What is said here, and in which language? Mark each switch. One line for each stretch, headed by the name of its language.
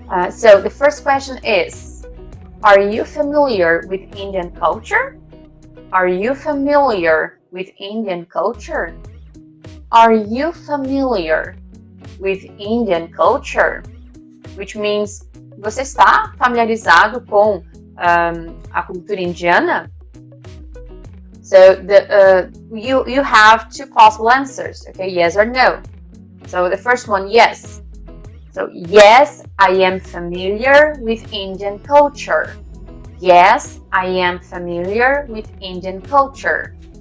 English: So the first question is, are you familiar with Indian culture? Are you familiar with Indian culture? Are you familiar with Indian culture? Which means,
Portuguese: você está familiarizado com a cultura indiana?
English: So you have two possible answers, okay? Yes or no. So the first one, yes. So yes, I am familiar with Indian culture. Yes, I am familiar with Indian culture.